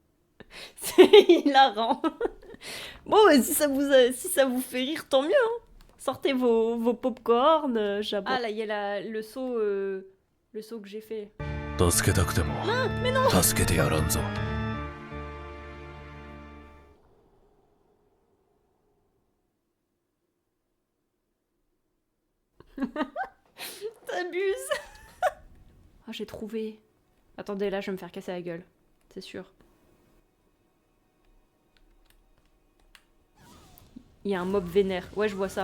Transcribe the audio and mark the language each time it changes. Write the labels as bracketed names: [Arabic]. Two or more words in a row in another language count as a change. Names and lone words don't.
[French] C'est hilarant. Bon, si ça vous fait rire, tant mieux. Hein. Sortez vos pop-corn, j'aborde. Ah là, il y a le saut que j'ai fait. [Japanese] 助けたくても助けてやらんぞ。 [French] T'abuses. Ah, j'ai trouvé. Attendez, là, je vais me faire casser la gueule. C'est sûr. Il y a un mob vénère. Ouais, je vois ça.